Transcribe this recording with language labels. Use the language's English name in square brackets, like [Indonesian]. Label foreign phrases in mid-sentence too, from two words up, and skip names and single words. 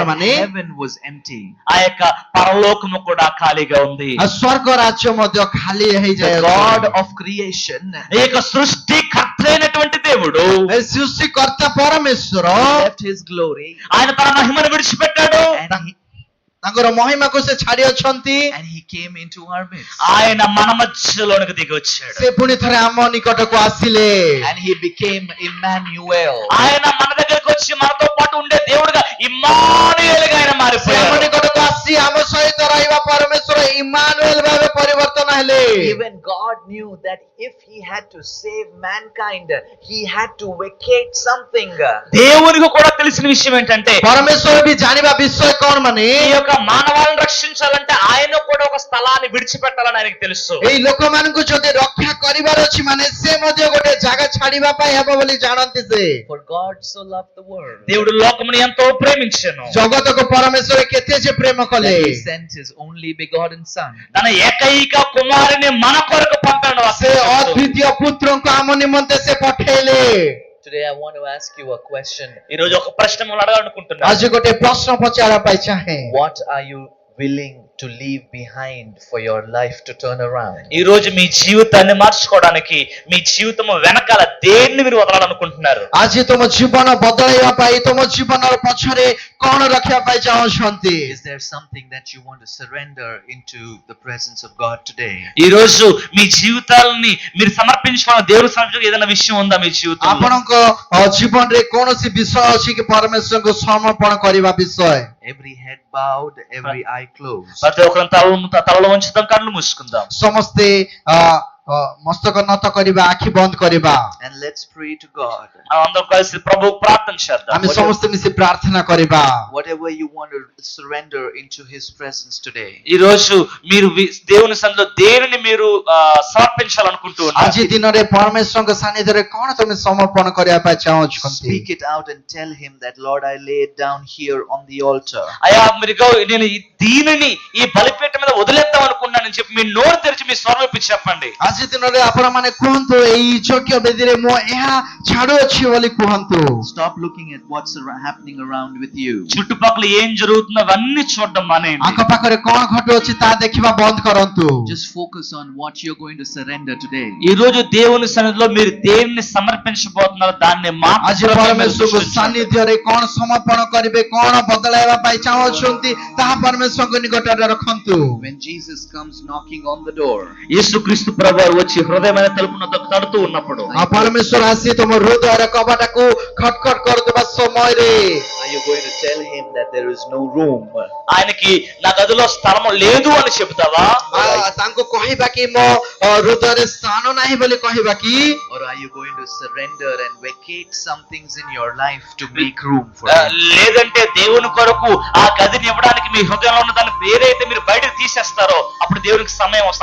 [English] that [Odia] ମାନେ [English] heaven was empty. [Telugu] ఆ యొక్క పరలోకము కూడా ఖాళీగా ఉంది. [Odia] ସ୍ୱର୍ଗ ରାଜ୍ୟ ମଧ୍ୟ ଖାଲି [English] The [Odia] ହେଇଯାଏ [English] God of creation [Telugu] ఈ యొక్క సృష్టికర్త అయినటువంటి దేవుడు [Odia] ସୃଷ୍ଟିକର୍ତ୍ତା ପରମେଶ୍ୱର [English] left his glory [Telugu] ఆయన తన మహిమను విడిచిపెట్టాడు. [Odia] ତାଙ୍କର ମହିମାକୁ ସେ ଛାଡି ଅଛନ୍ତି [English] and he came into our midst. [Telugu] ఆయన మన మధ్యలోనికి దిగి వచ్చాడు. [Odia] ସେ ପୁଣି ଥରେ ଆମ ନିକଟକୁ ଆସିଲେ [English] And he became Emmanuel. [Telugu] ఆయన మన దగ్గరికి వచ్చి మనతో పాటు ఉండే దేవుడుగా ఇమ్మానుయేలుగా ఆయన [Odia] ସେ ଆମ [Telugu] మారిపోయాడు. [Odia] ନିକଟକୁ ଆସି ଆମ ସହିତ ରହିବା ପରମେଶ୍ୱର ଇମାନୁଏଲ ଭାବେ ପରିବର୍ତ୍ତନ ହେଲେ [English] Even God knew that if he had to save mankind, he had to vacate something. [Telugu] దేవునికి కూడా తెలిసిన విషయం ఏంటంటే [Odia] ପରମେଶ୍ୱର ବି ଜାଣିବା ବିଷୟ କଣ ମାନେ [Telugu] ఈ యొక్క మానవాళిని రక్షించాలంటే ఆయన కూడా ఒక స్థలాన్ని విడిచిపెట్టాలని ఆయనకు తెలుసు. [Odia] ଏଇ ଲୋକମାନଙ୍କୁ ଯଦି ରକ୍ଷା କରିବାର ଅଛି ମାନେ ସେ ମଧ୍ୟ ଗୋଟେ ଜାଗା ଛାଡିବା ପାଇଁ ହେବ ବୋଲି ଜାଣନ୍ତି ସେ [English] For God so loved the world [Telugu] దేవుడు లోకముని ఎంతో ప్రేమించెను. [Odia] ଜଗତକୁ ପରମେଶ୍ୱର କେତେ ଯେ ପ୍ରେମ କଲେ [English] that he sent his only begotten son. [Telugu] తన ఏకైక కుమారుని మన కొరకు పంపాడు. [Odia] ସେ ଅଦ୍ୱିତୀୟ ପୁତ୍ରଙ୍କୁ ଆମ ନିମନ୍ତେ ସେ ପଠେଇଲେ [English] Today I want to ask you a question. [Telugu] ఈ రోజు ఒక ప్రశ్న మిమ్మల్ని అడగాలనుకుంటున్నాను. [Odia] ଆଜି ଗୋଟେ ପ୍ରଶ୍ନ ପଚାରିବା ପାଇଁ ଚାହେଁ [English] What are you willing to leave behind for your life to turn around? [Telugu] ఈ రోజు మీ జీవితాన్ని మార్చుకోవడానికి మీ జీవితం వెనకాల దేన్ని మీరు వదలాలనుకుంటున్నారు? [Odia] ଆଜି ତୁମ ଜୀବନ ବଦଳାଇବା ପାଇଁ ତୁମ ଜୀବନର ପଛରେ କଣ ରଖିବା ପାଇଁ ଚାହୁଁଛନ୍ତି [English] Is there something that you want to surrender into the presence of God today? [Telugu] ఈ రోజు మీ జీవితాలని మీరు సమర్పించుకున్న దేవుని సన్నిధిలో ఏదైనా విషయం ఉందా మీ జీవితంలో? [Odia] ଆପଣଙ୍କ ଜୀବନରେ କୌଣସି ବିଷୟ ଅଛି କି ପରମେଶ୍ୱରଙ୍କୁ ସମର୍ପଣ କରିବା ବିଷୟ [English] Every head bowed, every eye closed. [Telugu] ప్రతి ఒక్కరిని తలలో ఉంచుతాం, కళ్ళు మూసుకుందాం. [Odia] ସମସ୍ତେ ମସ୍ତକ ନତ କରିବା ଆଖି ବନ୍ଦ କରିବା [English] And let's pray to God. [Telugu] మనం అందరం కలిసి ప్రభువుకు ప్రార్థన చేద్దాం. [Odia] ଆମେ ସମସ୍ତେ ମିଶି ପ୍ରାର୍ଥନା କରିବା [English] Whatever you want to surrender into his presence today. [Telugu] ఈ రోజు మీరు దేవుని సన్నిధిలో దేనిని మీరు సమర్పించాలనుకుంటూ ఉన్నారు? [Odia] ଆଜି ଦିନରେ ପରମେଶ୍ୱରଙ୍କ ସାନ୍ନିଧ୍ୟରେ କଣ ତମେ ସମର୍ପଣ କରିବା ପାଇଁ ଚାହୁଁଛନ୍ତି [English] Speak it out and tell him that, Lord, I lay it down here on the altar. [Telugu] అయ్యా మీరు నేను దీనిని ఈ బలిపీఠం మీద వదిలేద్దాం అనుకున్నానని చెప్పి మీ నోరు తెరిచి మీ స్వరం విప్పి చెప్పండి. [Odia] ଆଜି ଦିନରେ ଆପଣମାନେ କୁହନ୍ତୁ ଏଇ ଯୋଗ୍ୟ ବେଦୀରେ ମୁଁ ଏହା ଛାଡୁଅଛି ବୋଲି କୁହନ୍ତୁ [English] Stop looking at what's happening around with you. [Telugu] చుట్టుపక్కల ఏం జరుగుతుందో అవన్నీ చూడడం మానేయండి. [Odia] ଆଖପାଖରେ କଣ ଘଟୁଅଛି ତାହା ଦେଖିବା ବନ୍ଦ କରନ୍ତୁ [English] Just focus on what you're going to surrender today. [Telugu] ఈ రోజు దేవుని సన్నిధిలో మీరు దేన్ని సమర్పించబోతున్నారో దాన్ని [Odia] ଆଜି ପରମେଶ୍ୱରଙ୍କ ସାନ୍ନିଧ୍ୟରେ କଣ ସମର୍ପଣ କରିବେ କଣ ବଦଳାଇବା ପାଇଁ ଚାହୁଁଛନ୍ତି ତାହା ପରମେଶ୍ୱରଙ୍କ ନିକଟରେ ରଖନ୍ତୁ [English] When Jesus comes knocking on the door, [Telugu] యేసుక్రీస్తు ప్రభువారు వచ్చి హృదయమైన తలుపును తడుతూ ఉన్నప్పుడు [Odia] ପରମେଶ୍ୱର ଆସି ତମ ହୃଦୟର କବାଟକୁ ଖଟଖଟ କରୁଥିବା ସମୟରେ [English] are you going to tell him that there is no room? [Telugu] ఆయనకి నా గదిలో స్థలము లేదు అని చెబుతావా? [Odia] ତାଙ୍କୁ କହିବା କି ମୋ ହୃଦୟରେ ସ୍ଥାନ ନାହିଁ ବୋଲି କହିବା କି [English] Or are you going to surrender and vacate some things in your life to make room for him? [Telugu] లేదంటే దేవుని కొరకు ఆ గదిని ఇవ్వడానికి మీ హృదయంలో ఉన్న దాన్ని ఏదైతే మీరు బయటకు తీసేస్తారో అప్పుడు దేవునికి సమయం వస్తుంది.